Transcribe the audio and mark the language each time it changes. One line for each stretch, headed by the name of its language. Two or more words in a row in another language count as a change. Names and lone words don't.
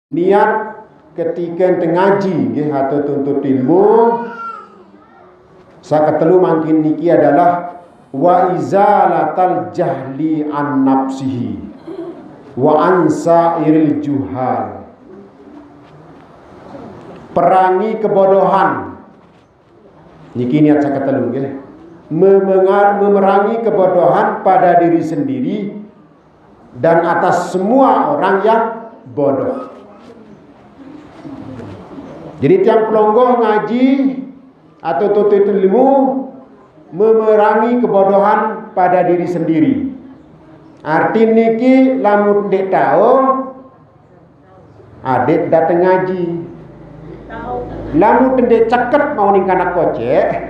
Sasak: Niat ketika ngaji nggih atau tuntut ilmu sakatelu mangkin niki adalah
Arabic: wa izalatal jahli an nafsihi wa ansairil juhal.
Sasak: Perangi kebodohan niki niat sakatelu nggih,
Indonesian: memerangi kebodohan pada diri sendiri dan atas semua orang yang bodoh. Jadi
Sasak: tiang pelonggoh
Indonesian: ngaji atau tuntut ilmu memerangi kebodohan pada diri sendiri.
Sasak: Arti niki lamun dek tahu adik datang ngaji. Lamun dek ceket mau ning kana kocek.